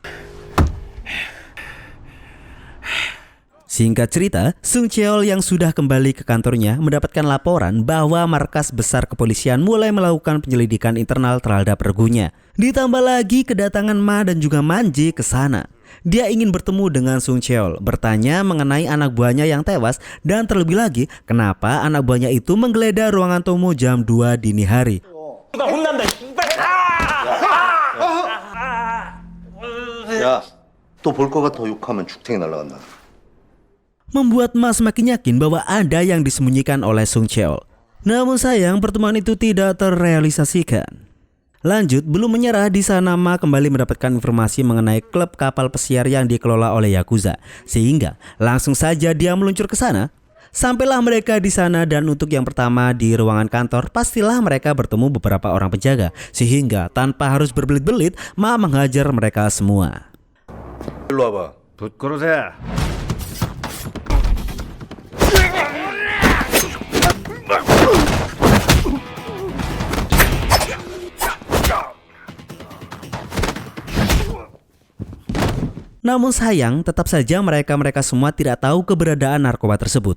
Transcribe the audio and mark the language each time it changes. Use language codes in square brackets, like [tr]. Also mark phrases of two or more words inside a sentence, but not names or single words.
[id] Singkat cerita, Sung Cheol yang sudah kembali ke kantornya mendapatkan laporan bahwa markas besar kepolisian mulai melakukan penyelidikan internal terhadap regunya. Ditambah lagi kedatangan Ma dan juga Manji ke sana. Dia ingin bertemu dengan Sung Cheol, bertanya mengenai anak buahnya yang tewas, dan terlebih lagi kenapa anak buahnya itu menggeledah ruangan Tomo jam 2 dini hari. [ko] 야, 또 볼 것 같아 욕하면 죽탱이 날라간다. [id] Membuat Ma semakin yakin bahwa ada yang disembunyikan oleh Sung Cheol. Namun sayang pertemuan itu tidak terrealisasikan. Lanjut, belum menyerah di sana Ma kembali mendapatkan informasi mengenai klub kapal pesiar yang dikelola oleh Yakuza. Sehingga langsung saja dia meluncur ke sana. Sampailah mereka di sana dan untuk yang pertama di ruangan kantor pastilah mereka bertemu beberapa orang penjaga. Sehingga tanpa harus berbelit-belit Ma menghajar mereka semua. [ko] 일로 와봐. 붓그릇에. [id] Namun sayang, tetap saja mereka semua tidak tahu keberadaan narkoba tersebut.